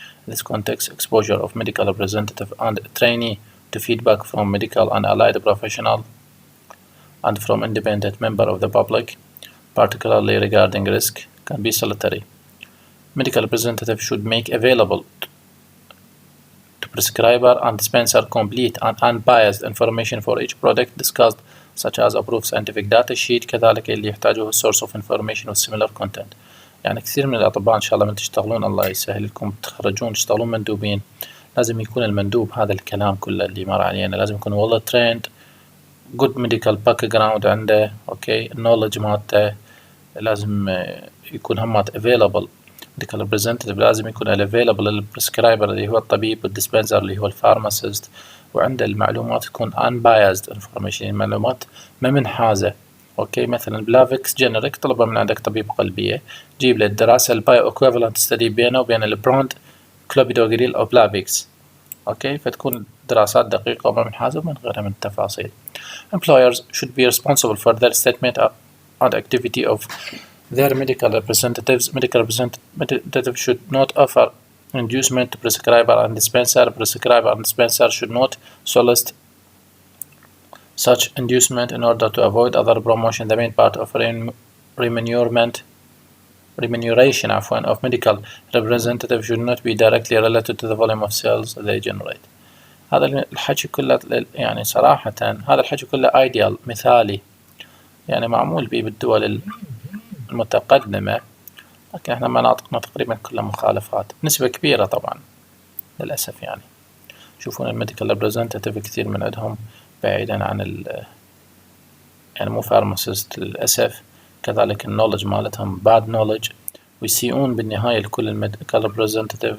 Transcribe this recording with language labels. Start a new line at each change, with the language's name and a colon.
English: In this context, exposure of medical representative and trainee to feedback from medical and allied professionals and from independent member of the public, particularly regarding risk, can be salutary. Medical representative should make available to prescriber and dispenser complete and unbiased information for each product discussed, such as approved scientific data sheet.
Arabic: كذلك اللي يحتاجوه
English: source of information
Arabic: و
English: similar content.
Arabic: يعني كثير من الأطباء إن شاء الله من تشتغلون الله يسهل لكم تخرجون تشتغلون مندوبين، لازم يكون المندوب هذا الكلام كله اللي مر علينا، لازم يكون والله
English: trained good medical background
Arabic: عنده، أوكي knowledge مالته، لازم يكون همات available. medical representative لازم يكون available للprescriber اللي هو الطبيب، والدispenser اللي هو الفارماسيست، وعنده المعلومات تكون
English: unbiased information،
Arabic: المعلومات ما منحازة. اوكي مثلا بلافكس جينيريك طلبه من عندك طبيب قلبية، جيب له الدراسة البايو اكويفالنت ستدي بينه وبين البراند كلوبيدوغريل او بلافكس، اوكي فتكون دراسات دقيقة وما منحازة ومن غيرها من التفاصيل.
English: Employers should be responsible for their statement and activity of their medical representatives. Medical representative should not offer inducement to prescriber and dispenser. Prescriber and dispenser should not solicit such inducement in order to avoid other promotion. The main part of remuneration of medical representative should not be directly related to the volume of sales they generate.
Arabic: هذا الحكي كله يعني صراحة هذا الحكي كله ideal مثالي، يعني معمول به بالدول المتقدمة، لكن احنا مناطقنا تقريبا كلها مخالفات، نسبة كبيرة طبعا للأسف. يعني شوفون الميديكال ريبريزنتاتيف كثير من عندهم بعيدا عن يعني مو فارماسيست للأسف، كذلك النولج مالتهم باد نولج، ويسيئون بالنهاية لكل الميديكال ريبريزنتاتيف.